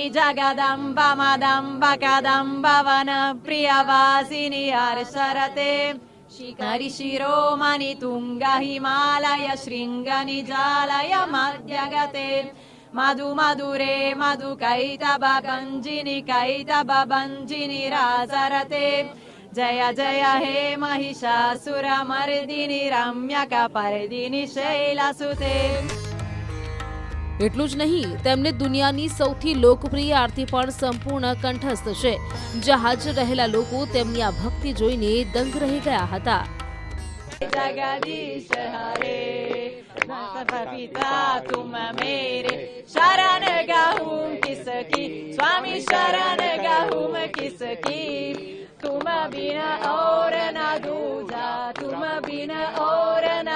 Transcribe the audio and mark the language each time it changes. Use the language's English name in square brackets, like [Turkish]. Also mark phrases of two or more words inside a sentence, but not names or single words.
[Sanskrit] जगदम्ब मदम्ब कदम्ब वनप्रियवासिनि हर्षरते हरिशिरोमणि तुङ्ग हिमालय शृङ्गनिजालय मध्यगते मधु मधुरे मधुकैटभञ्जिनि कैटभञ्जिनि रासरते जय जय हे महिषासुरमर्दिनि रम्यकपर्दिनि शैलसुते। [Gujarati] એટલું જ નહીં, તેમને દુનિયાની સૌથી લોકપ્રિય આરતી પણ સંપૂર્ણ કંઠસ્થ છે, જ્યાં હાજર રહેલા લોકો તેમની આ ભક્તિ જોઈને દંગ રહી ગયા હતા। [Hindi] जगदीश हरे पिता तुम मेरे शरण गहूँ किसकी स्वामी शरण गहूँ किसकी तुम बिना और न दूजा तुम बिना और न